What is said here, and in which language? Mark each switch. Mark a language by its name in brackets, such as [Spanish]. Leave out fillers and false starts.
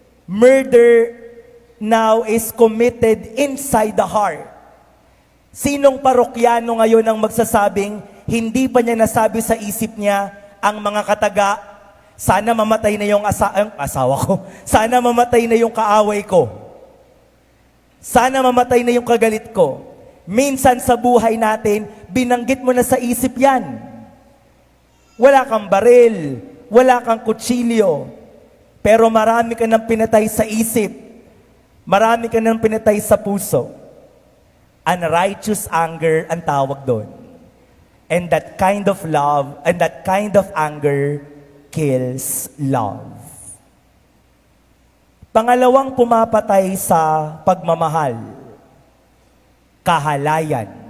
[English] Murder now is committed inside the heart. [Filipino] Sinong parokyano ngayon ang magsasabing, hindi pa niya nasabi sa isip niya ang mga kataga, sana mamatay na yung asawa ko, sana mamatay na yung kaaway ko, sana mamatay na yung kagalit ko. Minsan sa buhay natin, binanggit mo na sa isip yan. Wala kang baril, wala kang kutsilyo, pero marami ka nang pinatay sa isip, marami ka nang pinatay sa puso. Unrighteous anger ang tawag doon. [English] And that kind of love, and that kind of anger kills love. [Filipino] Pangalawang pumapatay sa pagmamahal, kahalayan.